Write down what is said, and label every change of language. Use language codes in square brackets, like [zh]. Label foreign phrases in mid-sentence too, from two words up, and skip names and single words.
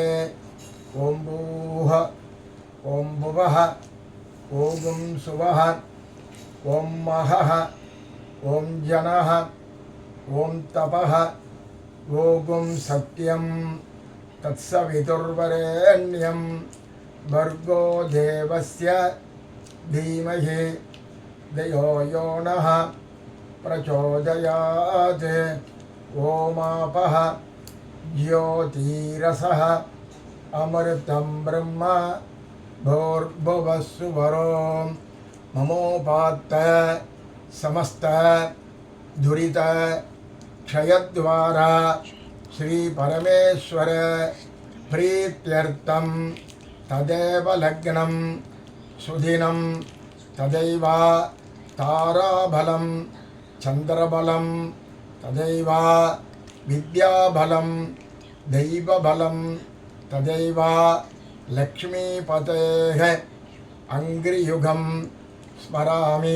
[sa] ओम् भूः ओम् भुवः ओम् सुवः ओम् महः ओम् जनः ओम् तपः ओम् सत्यम् तत्सवितुर्वरेण्यम् भर्गो देवस्य धीमहि धियो यो नः प्रचोदयात्. ओमापः ज्योतिरसः अमृतम् ब्रह्म भूर्भुवस्सुवरों ममोपात्त समस्त दुरित क्षयद्वारा श्री परमेश्वर प्रीत्यर्थं तदेव लग्नं सुदिनं तदैव ताराबलं चंद्रबलं तदैव विद्याबलं दैवबलं तदैव लक्ष्मीपतेः अंग्रियुगं स्मरामि.